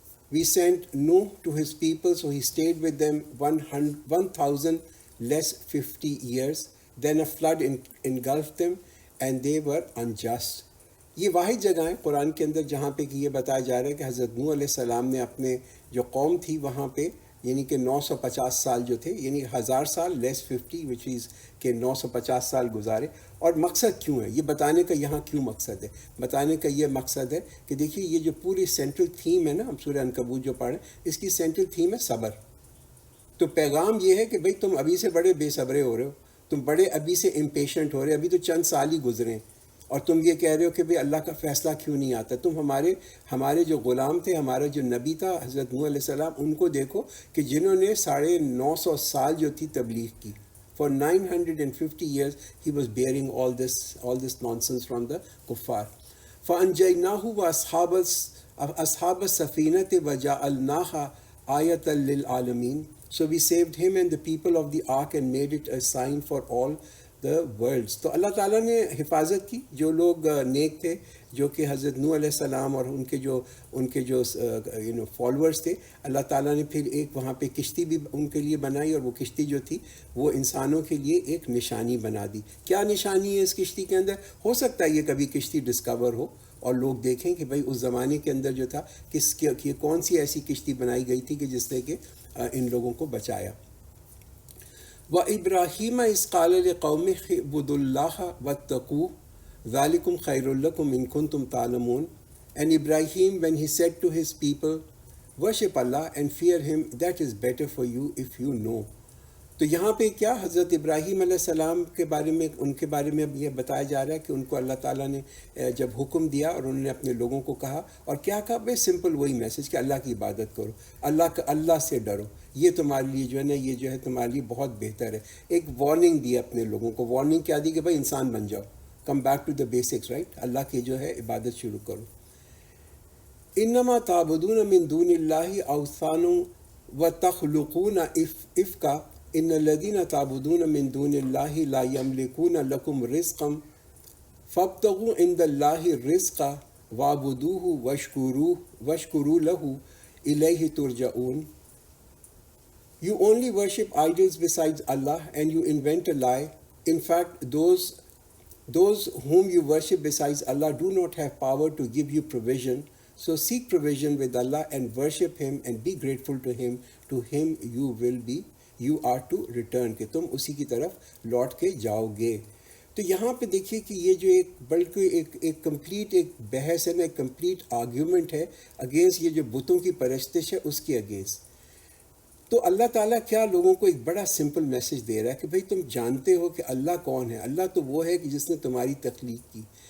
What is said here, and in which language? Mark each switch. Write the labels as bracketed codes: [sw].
[en] We sent Nuh to his people, so he stayed with them 1,000 less 50 years. Then a flood engulfed them and they were unjust. [ur] یہ واحد جگہ ہے قرآن کے اندر جہاں پہ کہ یہ بتایا جا رہا ہے کہ حضرت نوح علیہ السلام نے اپنے جو قوم تھی وہاں پہ یعنی کہ 950 سال جو تھے، یعنی 1000 سال لیس 50 [en] which is [ur] کہ 950 سال گزارے. اور مقصد کیوں ہے یہ بتانے کا، یہاں کیوں مقصد ہے بتانے کا؟ یہ مقصد ہے کہ دیکھیے یہ جو پوری سینٹرل تھیم ہے نا، ہم سورہ عنکبوت جو پڑھیں اس کی سینٹرل تھیم ہے صبر. تو پیغام یہ ہے کہ بھئی تم ابھی سے بڑے بے صبرے ہو رہے ہو، تم بڑے ابھی سے امپیشنٹ ہو رہے، ابھی تو چند سال ہی گزرے ہیں، اور تم یہ کہہ رہے ہو کہ بھئی اللہ کا فیصلہ کیوں نہیں آتا. تم ہمارے جو غلام تھے، ہمارا جو نبی تھا حضرت نوح علیہ السلام، ان کو دیکھو کہ جنہوں نے 950 سال جو تھی تبلیغ کی. [en] For 950 years he was bearing all this nonsense from the kuffar. [ar] فَأَنْجَيْنَاهُ وَأَصْحَابَ السَّفِينَةِ وَجَعَلْنَاهَا آيَةً لِلْعَالَمِينَ. [en] So we saved him and the people of the ark and made it a sign for all the worlds. [ur] تو اللہ تعالیٰ نے حفاظت کی. جو لوگ نیک تھے، جو کہ حضرت نوح علیہ السلام اور ان کے جو فالورز تھے، اللہ تعالیٰ نے پھر ایک وہاں پہ کشتی بھی ان کے لیے بنائی، اور وہ کشتی جو تھی وہ انسانوں کے لیے ایک نشانی بنا دی. کیا نشانی ہے اس کشتی کے اندر؟ ہو سکتا ہے یہ کبھی کشتی ڈسکور ہو اور لوگ دیکھیں کہ بھئی اس زمانے کے اندر جو تھا کہ کون سی ایسی کشتی بنائی گئی تھی کہ جس نے کہ ان لوگوں کو بچایا. [ar] وَإِبْرَاهِيمَ إِذْ قَالَ لِقَوْمِهِ اعْبُدُوا اللَّهَ وَاتَّقُوهُ ذَلِكُمْ خَيْرٌ لَكُمْ إِن كُنتُمْ تَعْلَمُونَ. [en] And Ibrahim, when he said to his people, worship Allah and fear him, that is better for you if you know. [ur] تو یہاں پہ کیا حضرت ابراہیم علیہ السلام کے بارے میں، ان کے بارے میں اب یہ بتایا جا رہا ہے کہ ان کو اللہ تعالیٰ نے جب حکم دیا اور انہوں نے اپنے لوگوں کو کہا، اور کیا کہا؟ بے سمپل وہی میسج کہ اللہ کی عبادت کرو، اللہ سے ڈرو، یہ تمہارے لیے جو ہے نا، یہ جو ہے تمہارے لیے بہت بہتر ہے. ایک وارننگ دی اپنے لوگوں کو. وارننگ کیا دی؟ کہ بھائی انسان بن جاؤ، [en] come back to the basics, [ur] right? اللہ کی جو ہے عبادت شروع کرو. [ar] انما تعبدون من دون اللہ اوثانا وتخلقون افکا ان الذین تعبدون من دون اللہ لا یملکون لکم رزقا فابتغوا عند اللہ الرزق واعبدوہ واشکروا لہ الیہ ترجعون. [en] You only worship idols besides Allah and you invent a lie. In fact, those whom you worship besides Allah do not have power to give you provision. So seek provision with Allah and worship Him and be grateful to Him. To Him you are to return. [ur] کہ تم اسی کی طرف لوٹ کے جاؤ گے. تو یہاں پہ دیکھیے کہ یہ جو بلکہ ایک کمپلیٹ ایک بحث ہے نا، ایک کمپلیٹ آرگیومنٹ ہے اگینسٹ یہ جو بتوں کی پرستش ہے اس کے اگینسٹ. تو اللہ تعالیٰ کیا لوگوں کو ایک بڑا سمپل میسج دے رہا ہے کہ بھئی تم جانتے ہو کہ اللہ کون ہے. اللہ تو وہ ہے کہ جس نے تمہاری تخلیق کی.